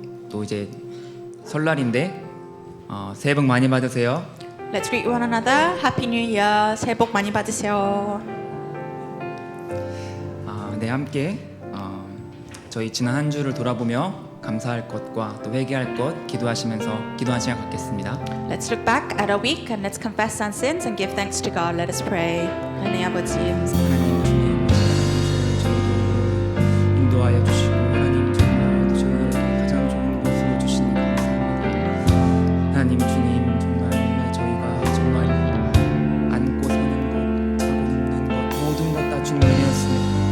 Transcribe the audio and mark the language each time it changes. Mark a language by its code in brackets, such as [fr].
[ko] 또 이제 설날인데 새해 복 많이 받으세요. [en] Let's greet one another. Happy New Year. [ko] 새해 복 많이 받으세요. 네, 함께 저희 지난 한 주를 돌아보며 감사할 것과 또 회개할 것 기도하시면서 기도한 시간 갖겠습니다. [en] Let's look back at our week and let's confess our sins and give thanks to God. Let us pray. [ko] 하나님 아버지 감사합니다. 하나님 인도하여 주시고 하나님 정말 저희에게 가장 좋은 것을 주시니 감사합니다. 하나님 주님 정말 저희가 정말 앉고 서는 것, 자고 눕는 것 모든 것 다 주님 은혜였습니다.